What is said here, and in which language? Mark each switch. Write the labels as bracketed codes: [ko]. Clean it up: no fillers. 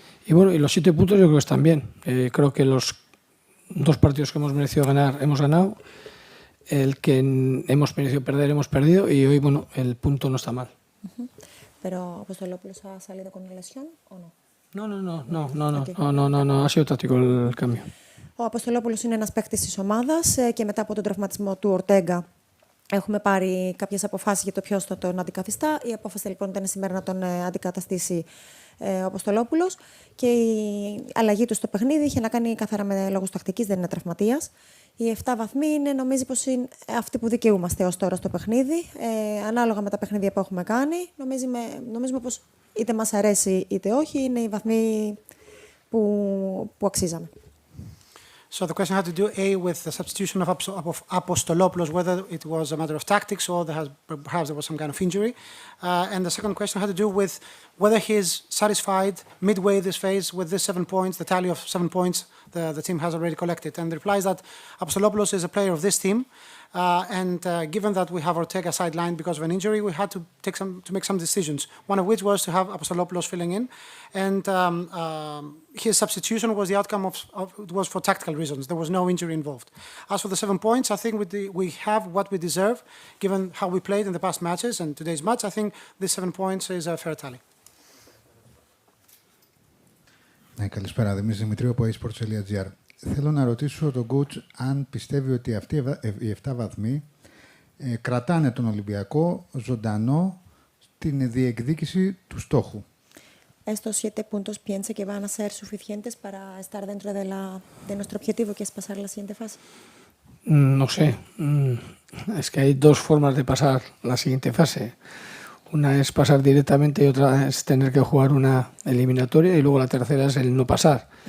[es] Y bueno, y los 7 puntos yo creo que están bien. Creo que los 2 partidos que hemos merecido ganar, hemos ganado. El que hemos merecido perder, hemos perdido. Y hoy, bueno, el punto no está mal. Pero Apostolopoulos ha salido con una lesión o no? No, ha sido táctico el cambio. [el] Ο Αποστολόπουλος είναι ένας παίκτης της ομάδας και μετά από τον τραυματισμό του Ορτέγκα έχουμε πάρει κάποιες αποφάσεις για το ποιος θα τον αντικαθιστά. Η απόφαση λοιπόν ήταν σήμερα να τον αντικαταστήσει ο Αποστολόπουλος και η αλλαγή του στο παιχνίδι είχε να κάνει καθαρά με λόγους τακτικής, δεν είναι τραυματίας. Οι 7 βαθμοί είναι, νομίζω πως είναι αυτοί που δικαιούμαστε ως τώρα στο παιχνίδι. Ανάλογα με τα παιχνίδια που έχουμε κάνει, νομίζουμε πως είτε μας αρέσει είτε όχι, είναι οι βαθμοί που αξίζαμε. [en] So the question had to do, with the substitution of Apostolopoulos, whether it was a matter of tactics or perhaps there was some kind of injury. And the second question had to do with whether he is satisfied midway this phase with this 7 points, the tally of 7 points the team has already collected. And the reply is that Apostolopoulos is a player of this team. And given that we have Ortega sidelined because of an injury, we had to make some decisions. One of which was to have Apostolopoulos filling in, and his substitution was the outcome it was for tactical reasons. There was no injury involved. As for the 7 points, I think we have what we deserve, given how we played in the past matches and today's match. I think this 7 points is a fair tally. [el] Καλησπέρα, Δημήτρης Δημητρίου από esports.gr. Θέλω να ρωτήσω τον coach αν πιστεύει ότι αυτοί οι 7 βαθμοί κρατάνε τον Ολυμπιακό ζωντανό στην διεκδίκηση του στόχου. [es] Estos 7 puntos piensa que van a ser suficientes para estar dentro de nuestro objetivo, que es pasar la siguiente fase. No sé. Es que hay 2 formas de pasar la siguiente fase. Una es pasar directamente y otra es tener que jugar una eliminatoria y luego la tercera es el no pasar.